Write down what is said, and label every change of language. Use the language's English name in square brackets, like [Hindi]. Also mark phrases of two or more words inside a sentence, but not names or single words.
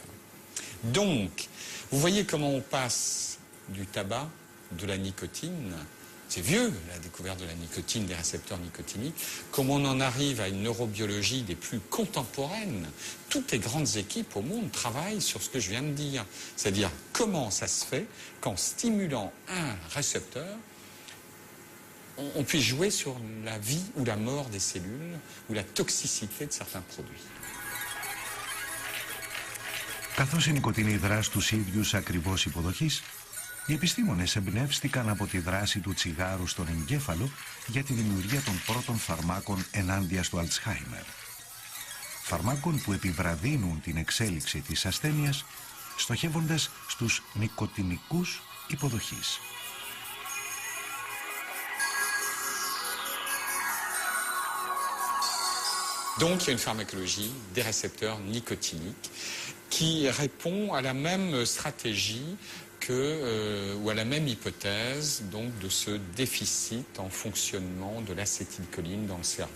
[French] Donc, vous voyez comment on passe du tabac, de la nicotine, c'est vieux la découverte de la nicotine, des récepteurs nicotiniques, comment on en arrive à une neurobiologie des plus contemporaines. Toutes les grandes équipes au monde travaillent sur ce que je viens de dire, c'est-à-dire comment ça se fait qu'en stimulant un récepteur, on puisse jouer sur la vie ou la mort des cellules ou la toxicité de certains produits. [Greek] Καθώς η νοικοτίνη δρά στους ίδιους ακριβώς υποδοχής, οι επιστήμονες εμπνεύστηκαν από τη δράση του τσιγάρου στον εγκέφαλο για τη δημιουργία των πρώτων φαρμάκων ενάντια στο Αλτσχάιμερ. Φαρμάκων που επιβραδύνουν την εξέλιξη της ασθένειας, στοχεύοντας στους νοικοτινικούς υποδοχής. [French] Donc, il y a une pharmacologie des récepteurs nicotiniques qui répond à la même stratégie ou à la même hypothèse donc, de ce déficit en fonctionnement de l'acétylcholine dans le cerveau.